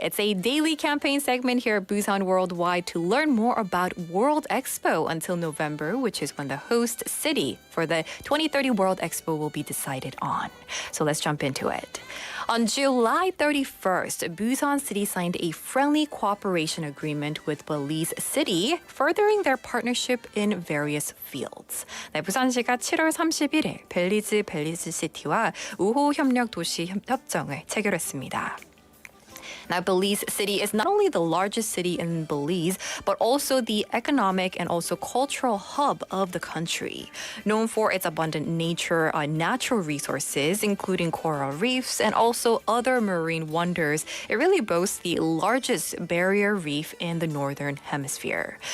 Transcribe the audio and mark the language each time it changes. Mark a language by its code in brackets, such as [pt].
[en] It's a daily campaign segment here at Busan Worldwide to learn more about World Expo until November, which is when the host city for the 2030 World Expo will be decided on. So let's jump into it. On July 31st, Busan City signed a friendly cooperation agreement with Belize City, furthering their partnership in various fields. [ko] 네, 부산시가 7월 31일 벨리즈 시티와 우호 협력 도시 협정을 체결했습니다. [en] Now, Belize City is not only the largest city in Belize, but also the economic and also cultural hub of the country. Known for its abundant nature, natural resources, including coral reefs and also other marine wonders, it really boasts the largest barrier reef in the northern hemisphere.